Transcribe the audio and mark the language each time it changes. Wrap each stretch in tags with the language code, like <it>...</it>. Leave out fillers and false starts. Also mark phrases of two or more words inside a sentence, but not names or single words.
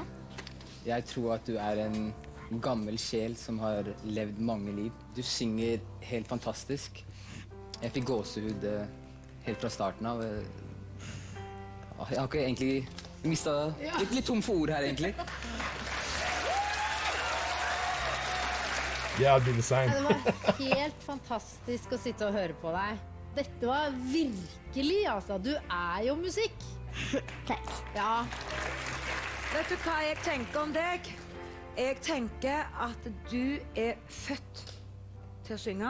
<no>jeg tror at du er en gammel sjel som har levd mange liv. Du synger helt fantastisk. Jeg fikk gåsehud helt fra starten av. Jeg har ikke egentlig mistet litt tom for ord her, egentlig.</no> <en>Yeah, I'd be the same.</en> <no>Det var helt fantastisk å sitte og høre på deg. Dette var virkelig, altså. Du er jo musikk. Takk. Ja. Vet du hva jeg tenker om deg? Jeg tenker at du er født til å synge.</no>